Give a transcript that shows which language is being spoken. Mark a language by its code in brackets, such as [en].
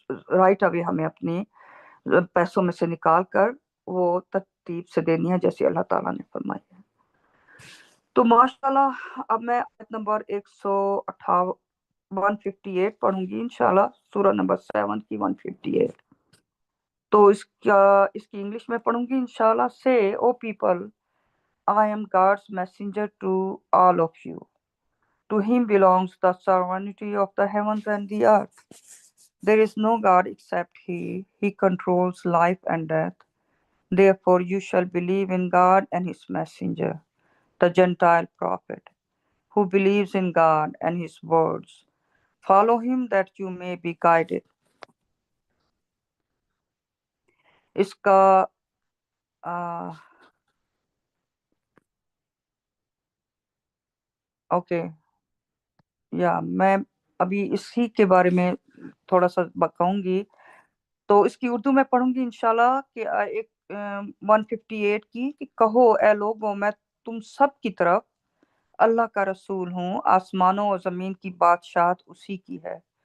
[ur] Right away ہمیں اپنی پیسوں میں سے نکال کر وہ ترتیب سے دینی ہے جیسے اللہ تعالیٰ نے فرمائی ہے۔ تو ماشاءاللہ اب میں آیت نمبر 158 پڑھوں گی انشاءاللہ، سورہ نمبر 7 کی 158۔ تو اس کی انگلش میں پڑھوں گی انشاءاللہ۔ [en] Say O people I am God's messenger to all of you. To him belongs the sovereignty of the heavens and the earth. There is no God except he. He controls life and death. Therefore you shall believe in God and his messenger, the Gentile prophet, who believes in God and his words. Follow him that you may be guided. [ur] اس کا okay یا میں ابھی اسی کے بارے میں تھوڑا سا بکاؤں گی، تو اس کی اردو میں پڑھوں گی انشاءاللہ کہ ایک 158 کی کہ کہو اے لوگوں میں تم سب کی طرف اللہ کا رسول ہوں، آسمانوں اور زمین کی بادشاہت اسی کی ہے،